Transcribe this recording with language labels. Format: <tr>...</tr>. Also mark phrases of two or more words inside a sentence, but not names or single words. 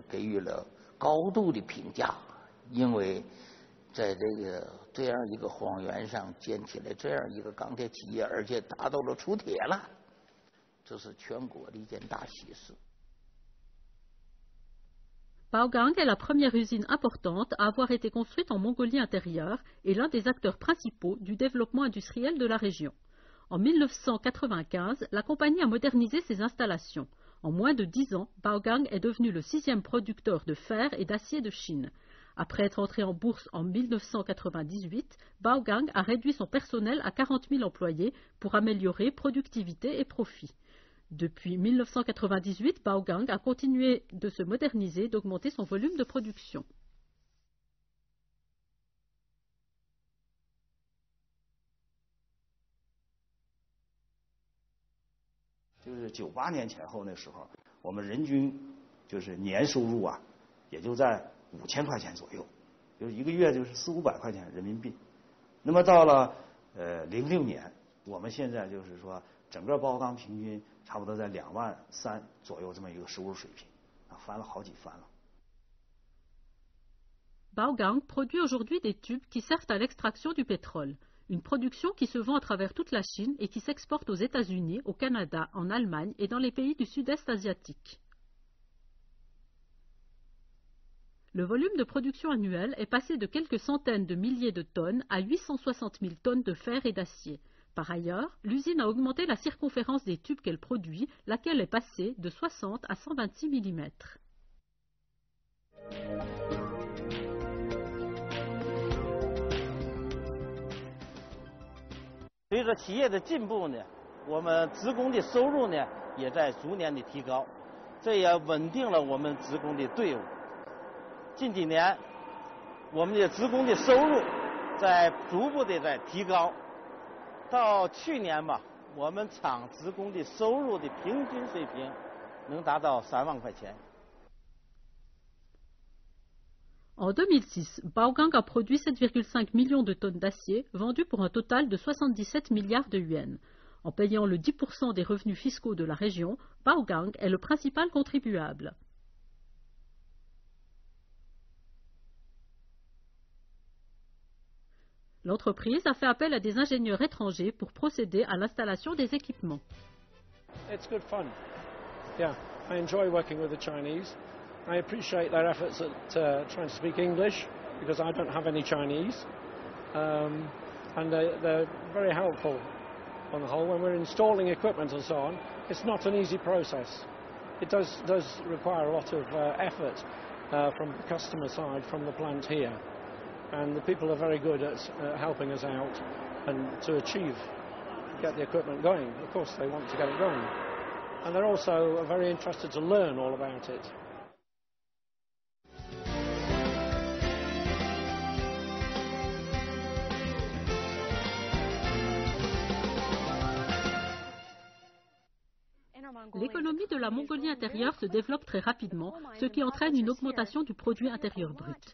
<zh>给予了高度的评价，因为在这样一个荒原上建起来这样一个钢铁企业，而且达到了出铁了，这是全国的一件大喜事。</zh> <fr>Baogang est la première usine importante à avoir été construite en Mongolie intérieure et l'un des acteurs principaux du développement industriel de la région. En 1995, la compagnie a modernisé ses installations. En moins de 10 ans, Baogang est devenu le 6e producteur de fer et d'acier de Chine. Après être entré en bourse en 1998, Baogang a réduit son personnel à 40 000 employés pour améliorer productivité et profit. Depuis 1998, Baogang a continué de se moderniser et d'augmenter son volume de production.</fr> <zh>就是98年前后那时候，我们人均就是年收入啊，也就在5000块钱左右，就是一个月就是400-500块钱人民币。那么到了06年，我们现在就是说整个包钢平均差不多在23000左右这么一个收入水平，啊，翻了好几番了。</zh> <fr>Baogang produit aujourd'hui des tubes qui servent à l'extraction du pétrole. Une production qui se vend à travers toute la Chine et qui s'exporte aux États-Unis, au Canada, en Allemagne et dans les pays du sud-est asiatique. Le volume de production annuel est passé de quelques centaines de milliers de tonnes à 860 000 tonnes de fer et d'acier. Par ailleurs, l'usine a augmenté la circonférence des tubes qu'elle produit, laquelle est passée de 60 à 126 mm.</fr> <zh>随着企业的进步呢，我们职工的收入呢也在逐年的提高，这也稳定了我们职工的队伍。近几年，我们的职工的收入在逐步的在提高，到去年吧，我们厂职工的收入的平均水平能达到3万块钱。</zh> <fr>En 2006, Baogang a produit 7,5 millions de tonnes d'acier, vendues pour un total de 77 milliards de yuans. En payant le 10% des revenus fiscaux de la région, Baogang est le principal contribuable. L'entreprise a fait appel à des ingénieurs étrangers pour procéder à l'installation des équipements.</fr> <en>It's good fun. Yeah, I enjoy working with the Chinese. I appreciate their efforts at trying to speak English because I don't have any Chinese, and they're very helpful on the whole. When we're installing equipment and so on, it's not an easy process. It does require a lot of effort from the customer side, from the plant here, and the people are very good at helping us out and to get the equipment going. Of course, they want to get it going, and they're also very interested to learn all about it.</en> <fr>L'économie de la Mongolie intérieure se développe très rapidement, ce qui entraîne une augmentation du produit intérieur brut.</fr>